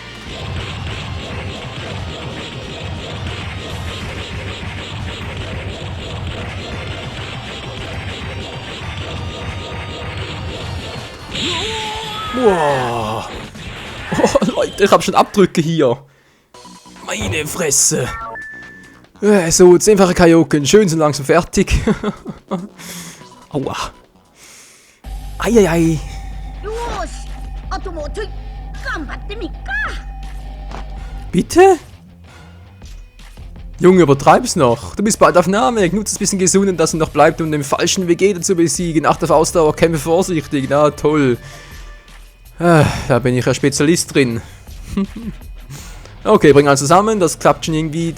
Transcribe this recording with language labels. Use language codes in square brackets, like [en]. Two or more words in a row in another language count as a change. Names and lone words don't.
[de] Wow. Oh, Leute, ich habe schon Abdrücke hier. Meine Fresse. So, 10-fache Kaioken. Schön, sind langsam fertig. Aua. Eieiei. [ja] よーし、あともうちょい頑張ってみっか。 [de] Bitte? Junge, übertreib's noch. Du bist bald auf Namek. Nutze ein bisschen Gesunden, das noch bleibt, um den falschen Vegeta zu besiegen. Achte auf Ausdauer, kämpfe vorsichtig. Na, toll. Da bin ich ja Spezialist drin. Okay, bringen wir zusammen. Das klappt schon irgendwie.